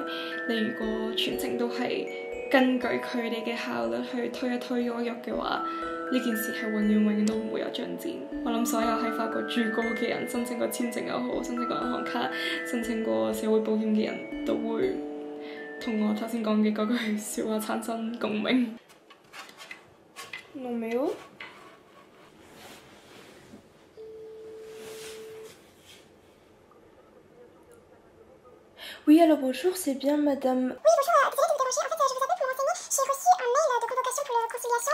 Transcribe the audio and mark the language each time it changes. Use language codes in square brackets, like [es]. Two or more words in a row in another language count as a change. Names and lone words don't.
[yue] 你如果全程都係根據佢哋嘅效率去推一推喐喐嘅話，呢件事係永遠都唔會有進展。我諗所有喺法國住過嘅人，申請過簽證又好，申請過銀行卡、申請過社會保險嘅人都會同我頭先講嘅嗰句説話產生共鳴。 [fr] Non mais oh Oui, alors bonjour, c'est bien madame. Oui, bonjour, désolée de vous déranger. En fait, je vous appelle pour renseigner. J'ai reçu un mail de convocation pour la conciliation.